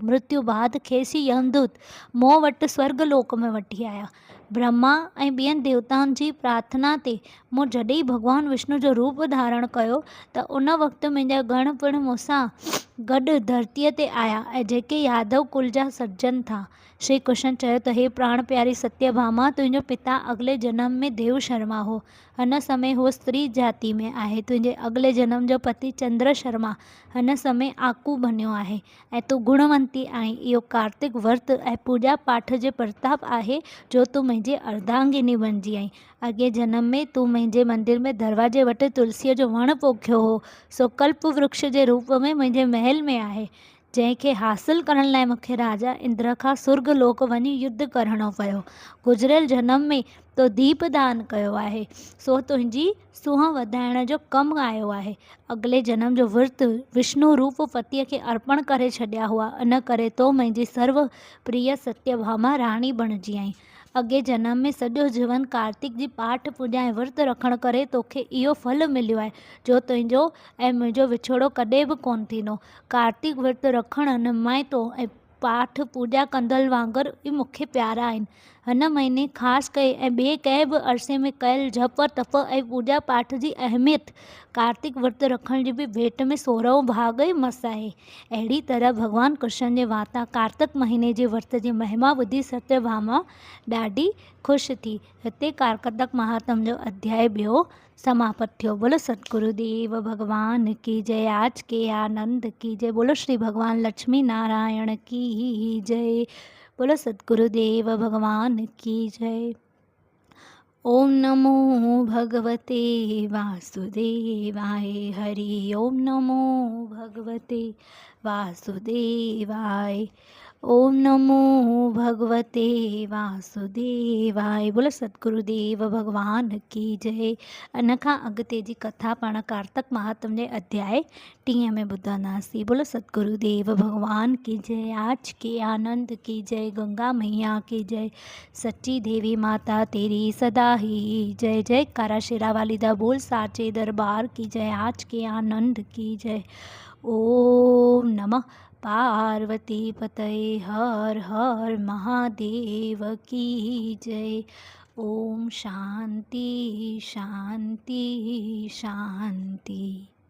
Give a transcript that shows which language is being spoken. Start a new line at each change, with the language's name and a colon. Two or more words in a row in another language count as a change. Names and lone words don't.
Sindhi: मृत्यु बाद खेसि यमदूत मूं वटि स्वर्गलोक में वठी आया। ब्रह्मा ऐं ॿियनि देवताउनि जी प्रार्थना ते मूं जॾहिं भॻवान विष्णु जो रूप धारण कयो त उन वक़्तु मुंहिंजा गण पिणु मूंसां गॾु धरतीअ ते आया ऐं जेके यादव कुल जा सज्जन था। श्री कृष्ण चयो त हे प्राण प्यारी सत्यभामा, तुंहिंजो पिता अॻिले जनम में देव शर्मा हो। हिन समय हूअ स्त्री जाति में आहे। तुंहिंजे अॻिले जनम जो पति चंद्र शर्मा हिन समय आकू बनियो आहे ऐं तूं गुणवंती आहीं। इहो कार्तिक विर्त ऐं पूॼा पाठ जे प्रताप आहे जो तूं मुंहिंजी अर्धांगिनी बणिजी आहीं। अॻे जनम में तूं मुंहिंजे मंदिर में दरवाजे वटि तुलसीअ जो वणु पोखियो हो, सो कल्प वृक्ष जे रूप में मुंहिंजे महल में आहे, जंहिंखे हासिल करण लाइ मूंखे राजा इंद्र खां सुर्ग लोक वञी युद्ध करणो पियो। गुज़िरियल जनम में तो दीप दान कयो आहे, सो तुंहिंजी सूंहं वधाइण जो कमु आयो आहे। अॻिले जनम जो विर्त विष्णु रूप पतीअ खे अर्पण करे छॾिया हुआ, इन करे तो मुंहिंजी सर्व प्रिय सत्यभामा राणी बणिजी आहीं। अॻे जनम में सॼो जीवन कार्तिक जी पाठ पूॼा ऐं विर्त रखण करे तोखे इहो फल मिलियो आहे जो तुंहिंजो ऐं मुंहिंजो विछोड़ो कॾहिं बि कोन थींदो। कार्तिक विर्त रखणु निमाइतो ऐं पाठ पूॼा कंदड़ वांगुरु ई मूंखे प्यारा आहिनि। हिन महीने ख़ासि करे ऐं ॿिए कंहिं बि अरसे में कयल जप तप ऐं पूॼा पाठ जी अहमियत कार्तिक विर्त रखण जी बि भेट में 16हों भाग ई मस आहे। अहिड़ी तरह भॻवानु कृष्ण जे वाता कार्तिक महीने जे विर्त जी महिमा ॿुधी सत्यभामा ॾाढी ख़ुशि थी। हिते कार्तिक महात्म जो अध्याय ॿियो समाप्त थियो।
Hindi: बोलो सतगुरुदेव भगवान की जय। आज के आनंद की जय। बोलो श्री भगवान लक्ष्मी नारायण की जय। बोलो सतगुरुदेव भगवान की जय।
Sanskrit: ओम नमो भगवते वासुदेवाय। हरि ओम नमो भगवते वासुदेवाय। ओम नमो भगवते वासुदेवाय।
Hindi: बोलो सतगुरुदेव भगवान की जय।
Sindhi: इन खां अॻिते जी कथा पाण कार्तिक महात्म जे अध्याय 30 में ॿुधंदासीं।
Hindi: बोलो सतगुरुदेव भगवान की जय। आज के आनंद की जय। गंगा मैया की जय। सच्ची देवी माता तेरी सदा ही जय। जय कारा शेरा वाली दा बोल साचे दरबार की जय। आज के आनंद की जय।
Sanskrit: ओम नमः पार्वती पतये
Hindi: हर हर महादेव की जय।
Sanskrit: ओम शांति शांति शांति।